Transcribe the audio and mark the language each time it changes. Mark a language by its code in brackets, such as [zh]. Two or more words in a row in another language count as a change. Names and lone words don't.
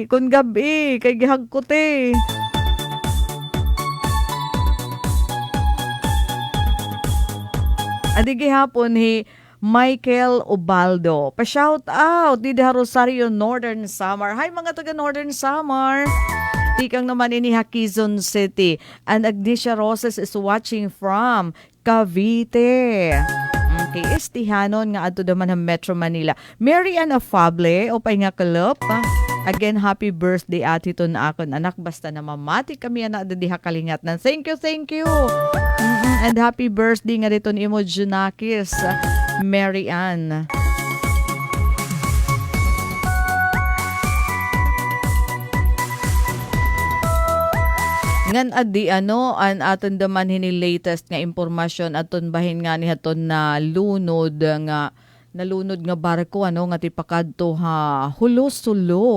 [war] Kung gabi, kay gihagkote. Adi gihapon, Michael Ubaldo. Pa-shout out di Rosario, Northern Samar. Hi mga taga Northern Samar. Tikang naman ini Quezon City. [en] And Agnesia Roses is watching from Cavite. [war] Okay, istihanon nga ato naman ang Metro Manila. Mary Ann Afable, o nga kalop. [en] Again, happy birthday [war] ati to na akon anak. Basta na mamati kami na diha kalingat na. [en] Thank you, thank you. And happy birthday [war] nga dito ni Imo Junakis, [en] Mary Ann. [war] Ngan adi an aton daman hini latest nga impormasyon aton bahin nga ni haton na lunod nga nalunod nga barko nga tipakadto ha hulo-sulo.